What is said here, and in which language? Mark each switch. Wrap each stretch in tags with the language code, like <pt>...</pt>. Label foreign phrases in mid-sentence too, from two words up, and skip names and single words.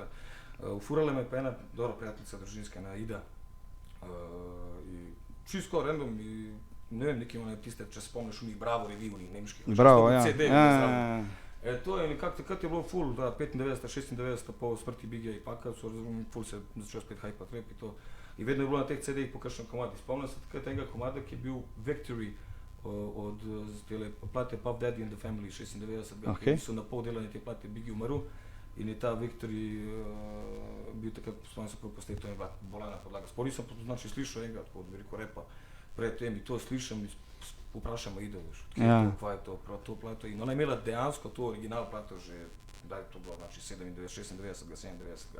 <sl>Ufurala me pa ena dobra prijateljica družinska, ena Ida. Čisto random i ne vem, neki tiste, če spomniš v njih Bravo reviju, v njih nemških. Bravo, ja. To je nekako, takrat je bilo full, da 95, 96 po smrti Bigija i Paka, full se začel spet hypat rap i to. I vedno je bilo na teh CD-ih po kakšnem komadi. Spomnim se takrat enega komada, ki je bil Victory od plate Puff Daddy and the Family 96-ga, ki so na pol delanje te plate Biggie umrl in je ta Victory bil takrat, spomnim se prvo postavi, to je bila bolana podlaga. Spomnim nisem znači slišal enega tako od veliko repa pred tem i to slišam i vprašam Ido, kva je to plato in ona je imela dejansko to original plato že, da je to bilo, znači 97, 96-ga, 97-ga.</sl>